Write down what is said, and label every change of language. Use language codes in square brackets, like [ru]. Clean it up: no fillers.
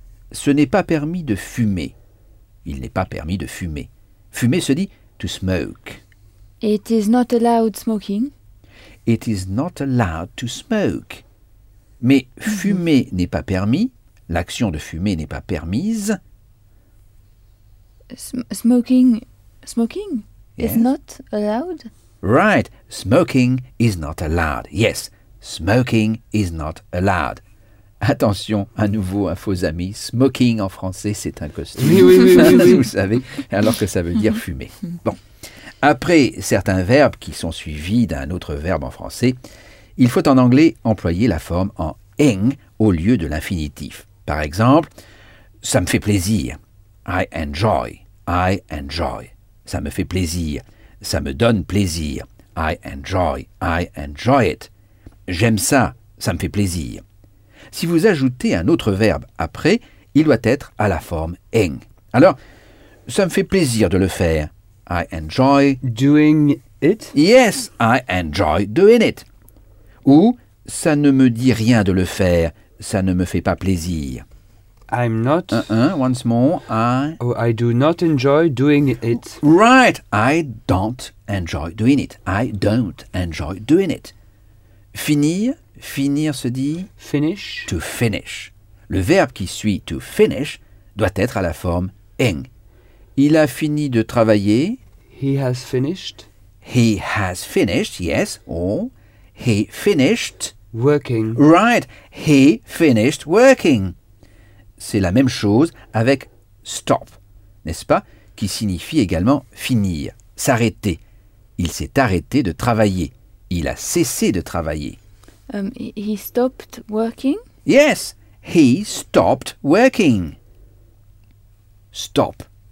[fr] Ce n'est pas permis de fumer. Il n'est pas permis de fumer. Fumer se dit [en] to smoke. It is not allowed smoking. It is not allowed to smoke. [fr] Mais fumer n'est pas permis. L'action de fumer n'est pas permise. [en] Smoking yes. Is not allowed. Right, smoking is not allowed. Yes, smoking is not allowed. [fr] Attention, à nouveau, un faux ami. Smoking en français, c'est un costume. Oui. Vous savez, alors que ça veut dire fumer. Bon, après certains verbes qui sont suivis d'un autre verbe en français, il faut en anglais employer la forme en ing au lieu de l'infinitif. Par exemple, ça me fait plaisir. [en] I enjoy. I enjoy. [fr] Ça me fait plaisir. Ça me donne plaisir. [en] I enjoy. I enjoy it. [fr] J'aime ça. Ça me fait plaisir. Si vous ajoutez un autre verbe après, il doit être à la forme ing. Alors, ça me fait plaisir de le faire. [en] I enjoy doing it. Yes, I enjoy doing it. [fr] Ou, ça ne me dit rien de le faire. Ça ne me fait pas plaisir. [en] I'm not... Once more, I do not enjoy doing it. Right, I don't enjoy doing it. I don't enjoy doing it. [fr] Finir se dit... [en] Finish. To finish. [fr] Le verbe qui suit to finish doit être à la forme ing. Il a fini de travailler... [en] He has finished. He has finished, yes, or... He finished... Working. Right, he finished working. [fr] C'est la même chose avec stop, n'est-ce pas? Qui signifie également finir, s'arrêter. Il s'est arrêté de travailler. Il a cessé de travailler. [en] He stopped working? Yes, he stopped working. Stop.